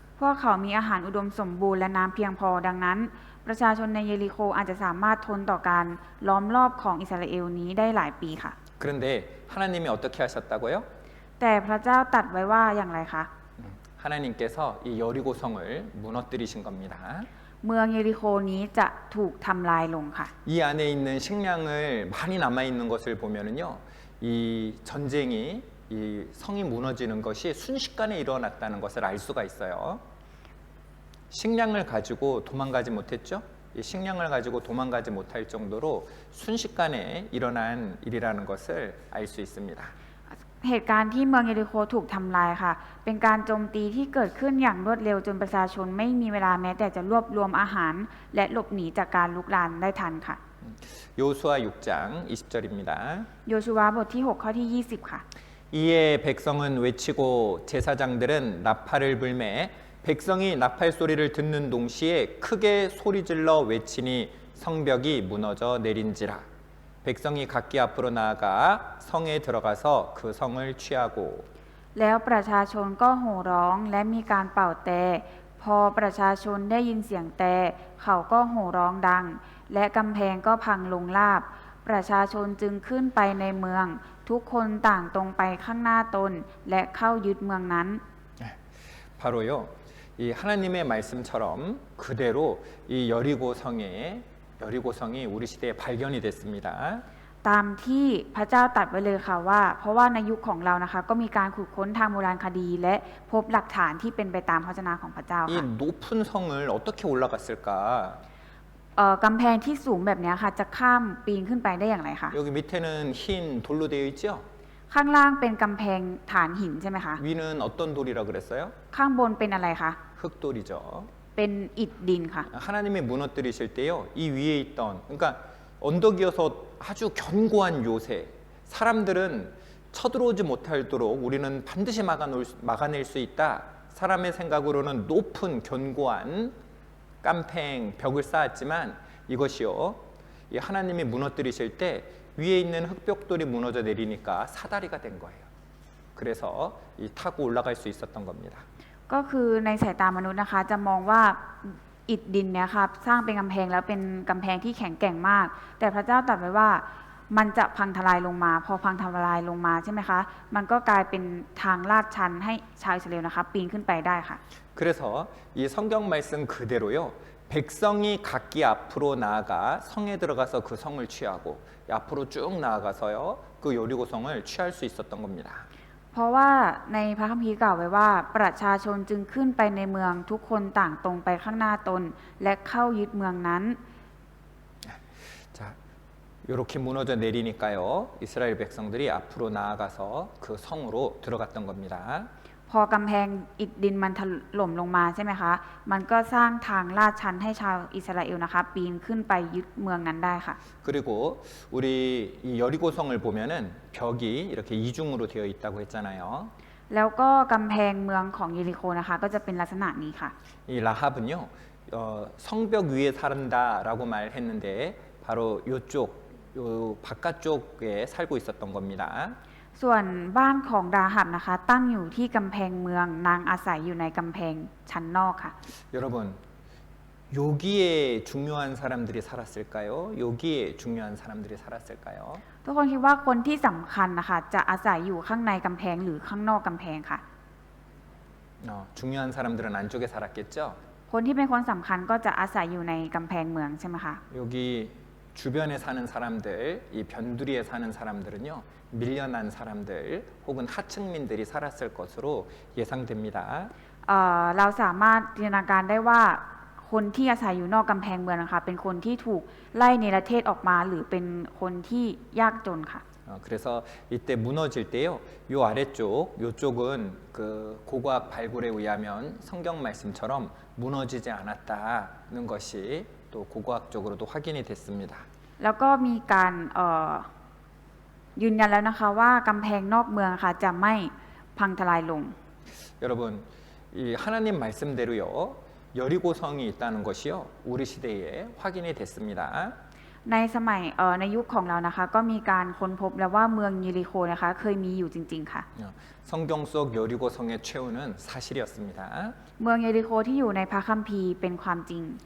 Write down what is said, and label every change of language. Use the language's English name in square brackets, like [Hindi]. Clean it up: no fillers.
[Thai] พวกเขามีอาหารอุดมสมบูรณ์และน้ำเพียงพอดังนั้น ประชาชนในเยริโคอาจจะสามารถทนต่อการล้อมรอบของอิสราเอลนี้ได้หลายปีค่ะ [Korean] 그런데 하나님이 어떻게 하셨다고요? [Thai] แต่พระเจ้าตรัสไว้ว่าอย่างไรคะ [Korean] 하나님께서 이 여리고성을 무너뜨리신 겁니다. [Thai] เมืองเยริโคนี้จะถูกทำลายลงค่ะ [Korean] 이 안에 있는 식량을 많이 남아 있는 것을 보면은요, 이 전쟁이 이 성이 무너지는 것이 순식간에 일어났다는 것을 알 수가 있어요. 식량을 가지고 도망가지 못했죠? 이 식량을 가지고 도망가지 못할 정도로 순식간에 일어난 일이라는 것을 알 수 있습니다. [Thai] เหตุการณ์ที่เมืองเยริโคถูกทำลายค่ะ เป็นการโจมตีที่เกิดขึ้นอย่างรวดเร็วจนประชาชนไม่มีเวลาแม้แต่จะรวบรวมอาหาร และหลบหนีจากการลุกลามได้ทันค่ะ [Korean] 여호수아 6장 20절입니다. [Thai] โยชูวาบทที่ 6 ข้อที่ 20 ค่ะ [Korean] 이에 백성은 외치고 제사장들은 나팔을 불매 백성이 나팔 소리를 듣는 동시에 크게 소리질러 외치니 성벽이 무너져 내린지라. 백성이 각기 앞으로 나아가 성에 들어가서 그 성을 취하고 [Thai] แล้วประชาชนก็โห่ร้องและมีการเป่าแต่พอประชาชนได้ยินเสียงแต่เขาก็โห่ร้องดัง และกำแพงก็พังลงราบ ประชาชนจึงขึ้นไปในเมือง ทุกคนต่างตรงไปข้างหน้าตนและเข้ายึดเมืองนั้น [Korean] 바로요 이 하나님의 말씀처럼 그대로 이 여리고성이 우리 시대에 발견이 됐습니다. [Thai] ตามที่พระเจ้าตรัสไว้เลยค่ะว่า เพราะว่าในยุคของเรานะคะก็มีการขุดค้นทางโบราณคดี และพบหลักฐานที่เป็นไปตามพระวจนะของพระเจ้า 이 ค่ะ [Korean] 높은 성을 어떻게 올라갔을까? [Thai] กำแพงที่สูงแบบนี้ค่ะจะข้ามปีนขึ้นไปได้อย่างไรคะ [Korean] 여기 밑에는 흰 돌로 되어 있죠? [Thai] ข้างล่างเป็นกำแพงฐานหินใช่ไหมคะ [Korean] 위는 어떤 돌이라 그랬어요? [Thai] ข้างบนเป็นอะไรคะ [Korean] 흙돌이죠. [Thai] เป็นอิฐดินค่ะ [Korean] 하나님이 무너뜨리실 때요, 이 위에 있던, 그러니까 언덕이어서 아주 견고한 요새, 사람들은 쳐들어오지 못하도록 우리는 반드시 막아낼 수 있다. 사람의 생각으로는 높은 견고한 깜팽 벽을 쌓았지만 이것이요, 이 하나님이 무너뜨리실 때 위에 있는 흙벽돌이 무너져 내리니까 사다리가 된 거예요. 그래서 이 타고 올라갈 수 있었던 겁니다. [Thai] ก็คือในสายตามนุษย์นะคะจะมองว่าอิฐดินเนี่ยค่ะสร้างเป็นกำแพงแล้วเป็นกำแพงที่แข็งแกร่งมาก แต่พระเจ้าตรัสไว้ว่ามันจะพังทลายลงมา พอพังทลายลงมาใช่ไหมคะมันก็กลายเป็นทางลาดชันให้ชาวอิสราเอลนะคะปีนขึ้นไปได้ค่ะ [Korean] 그래서 이 성경 말씀 그대로요. 백성이 각기 앞으로 나아가 성에 들어가서 그 성을 취하고 앞으로 쭉 나아가서요. 그 여리고성을 취할 수 있었던 겁니다. [Thai] เพราะว่าในพระคัมภีร์กล่าวไว้ว่าประชาชนจึงขึ้นไปในเมืองทุกคนต่างตรงไปข้างหน้าตนและเข้ายึดเมืองนั้น [Korean] 자, 이렇게 무너져 내리니까요. 이스라엘 백성들이 앞으로 나아가서 그 성으로 들어갔던 겁니다. [Thai] พอกำแพงอิฐดินมันถล่มลงมาใช่ไหมคะ มันก็สร้างทางลาดชันให้ชาวอิสราเอลนะคะปีนขึ้นไปยึดเมืองนั้นได้ค่ะ [Korean] 그리고 우리 이 여리고성을 보면은 벽이 이렇게 이중으로 되어 있다고 했잖아요. [Thai] แล้วก็กำแพงเมืองของเยริโคนะคะก็จะเป็นลักษณะนี้ค่ะ [Korean] 이 라합은요, 성벽 위에 산다라고 말했는데 바로 이쪽, 요 바깥쪽에 살고 있었던 겁니다. [Thai] ส่วนบ้านของราหับนะคะตั้งอยู่ที่กำแพงเมืองนางอาศัยอยู่ในกำแพงชั้นนอกค่ะ [Korean] 여러분, 여기에 중요한 사람들이 살았을까요? 여기에 중요한 사람들이 살았을까요? [Thai] ทุกคนคิดว่าคนที่สำคัญนะคะจะอาศัยอยู่ข้างในกำแพงหรือข้างนอกกำแพงค่ะ [Korean] 중요한 사람들은 안쪽에 살았겠죠? [Thai] คนที่เป็นคนสำคัญก็จะอาศัยอยู่ในกำแพงเมืองใช่ไหมคะ [Korean] 여기 주변에 사는 사람들, 이 변두리에 사는 사람들은요, 밀려난 사람들 혹은 하층민들이 살았을 것으로 예상됩니다. [Thai] เราสามารถจินตนาการได้ว่าคนที่อาศัยอยู่นอกกำแพงเมืองนะคะเป็นคนที่ถูกไล่เนรเทศออกมาหรือเป็นคนที่ยากจนค่ะ [Korean] 그래서 이때 무너질 때요, 요 아래쪽, 요쪽은 그 고고학 발굴에 의하면 성경 말씀처럼 무너지지 않았다는 것이 또 고고학적으로도 확인이 됐습니다. [Thai] แล้วก็มีการยืนยันแล้วนะคะว่ากำแพงนอกเมืองค่ะจะไม่พังทลายลง [Korean] 여러분, 이 하나님 말씀대로요, 여리고성이 있다는 것이요, 우리 시대에 확인이 됐습니다. [Thai] ในสมัยในยุคของเรานะคะก็มีการค้นพบแล้วว่าเมืองเยริโคนะคะเคยมีอยู่จริงๆค่ะ [Korean] 성경 속 여리고성의 최후는 사실이었습니다. [Thai] เมืองเยริโคที่อยู่ในพระคัมภีร์เป็นความจริง